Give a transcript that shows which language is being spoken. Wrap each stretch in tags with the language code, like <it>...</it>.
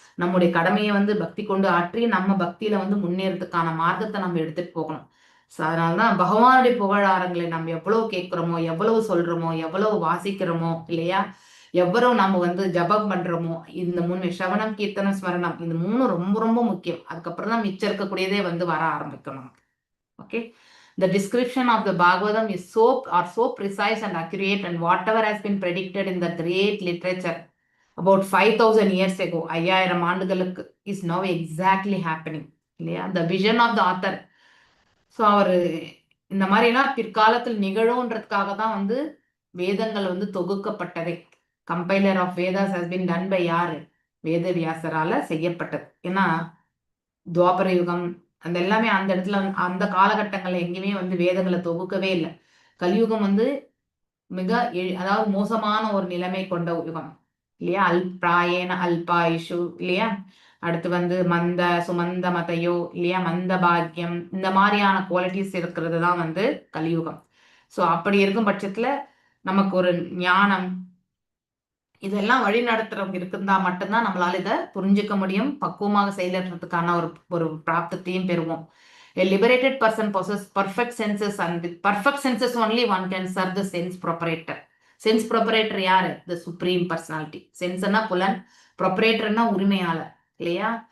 <ta>நம்முடைய கடமையை வந்து பக்தி கொண்டு ஆற்றி நம்ம பக்தியில வந்து முன்னேறதுக்கான மார்க்கத்தை நம்ம எடுத்துட்டு போகணும். ஸோ அதனாலதான் பகவானுடைய புகழாரங்களை நம்ம எவ்வளவு கேட்கிறோமோ, எவ்வளவு சொல்றோமோ, எவ்வளவு வாசிக்கிறோமோ இல்லையா, எவ்வளவு நம்ம வந்து ஜபம் பண்றோமோ, இந்த 3 ஸ்ரவணம், கீர்த்தனம், ஸ்மரணம், இந்த 3 ரொம்ப ரொம்ப முக்கியம். அதுக்கப்புறம் தான் மிச்சம் இருக்கக்கூடியதே வந்து வர ஆரம்பிக்கணும்.</ta> <en>okay, the description of the Bhagavatam is so precise and accurate, and whatever has been predicted in the great literature about 5000 years ago,</en> <ta>5000 ஆண்டுகளுக்கு</ta> <en>is now exactly happening</en> <ta>இல்லையா?</ta> <en>the vision of the author.</en> <ta>So அவரு இந்த மாதிரிலாம் பிற்காலத்தில் நிகழும்ன்றதுக்காக தான் வந்து வேதங்கள் வந்து தொகுக்கப்பட்டதே.</ta> <en>compiler of Vedas has been done by</en> <ta>யாரு? வேத வியாசரால செய்யப்பட்டது. ஏன்னா துவாபர யுகம் அந்த எல்லாமே அந்த இடத்துல அந்த காலகட்டங்கள்ல எங்கேயுமே வந்து வேதங்களை தொகுக்கவே இல்லை. கலியுகம் வந்து மிக அதாவது மோசமான ஒரு நிலைமை கொண்ட யுகம் இல்லையா? அல்பிராயேன அல்பாயுஷு இல்லையா? அடுத்து வந்து மந்த சுமந்த மதையோ இல்லையா, மந்த பாக்கியம், இந்த மாதிரியான குவாலிட்டிஸ் இருக்கிறது தான் வந்து கலியுகம். ஸோ அப்படி இருக்கும் பட்சத்துல நமக்கு ஒரு ஞானம் இதெல்லாம் வழி நடத்துறவங்க இருக்குந்தா மட்டும்தான் நம்மளால இதை புரிஞ்சுக்க முடியும், பக்குவமாக செயல்படுறதுக்கான ஒரு பிராப்தத்தையும் பெறுவோம்.</ta> <en>A liberated person possesses perfect senses, and with perfect senses only one can serve the sense proprietor. Sense proprietor</en> <ta>யாரு?</ta> <en>The supreme personality.</en> <ta>சென்ஸ்னா புலன், ப்ரொப்ரேட்டர்னா உரிமையாளர் இல்லையா?</ta>